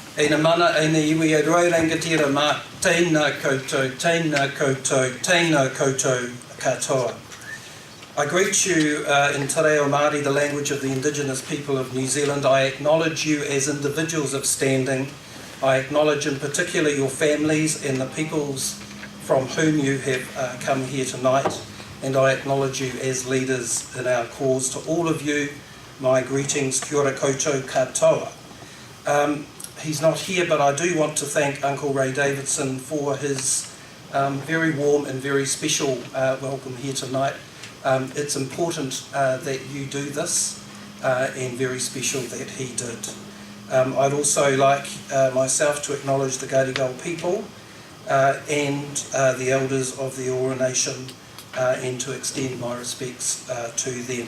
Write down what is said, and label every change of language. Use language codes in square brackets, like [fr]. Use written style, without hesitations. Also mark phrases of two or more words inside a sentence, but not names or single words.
[mi] Eina mana, eina iwi e roi rangatira mā, tēnā koutou, tēnā koutou, tēnā koutou katoa. [en] I greet you in Te Reo Māori, the language of the Indigenous people of New Zealand. I acknowledge you as individuals of standing. I acknowledge in particular your families and the peoples from whom you have come here tonight. And I acknowledge you as leaders in our cause. To all of you, my greetings, [mi] kia ora koutou katoa. [en] He's not here, but I do want to thank Uncle Ray Davidson for his very warm and very special welcome here tonight. It's important that you do this, and very special that he did. I'd also like myself to acknowledge the Gadigal people and the elders of the Ora Nation, and to extend my respects to them.